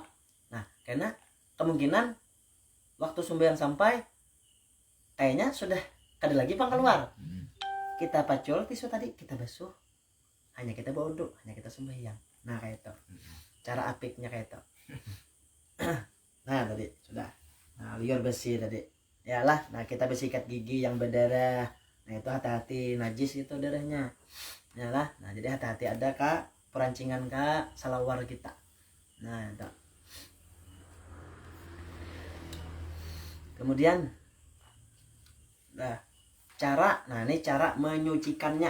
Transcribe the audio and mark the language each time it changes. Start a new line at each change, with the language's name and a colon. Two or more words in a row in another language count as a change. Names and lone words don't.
Banjar: Nah karena kemungkinan waktu sembahyang sampai kayaknya sudah kada lagi pang keluar kita pacul tisu tadi kita basuh hanya kita berwudu hanya kita sembahyang. Nah kayak itu cara apiknya kayak itu. Nah tadi sudah nah liur bersih tadi ya lah.
Indonesian: Nah kita bersikat gigi yang berdarah. Nah itu hati-hati najis itu darahnya ya lah.
Banjar: Nah jadi hati-hati ada kak perancingan kak salawar kita.
Indonesian: Nah itu kemudian nah ini cara menyucikannya.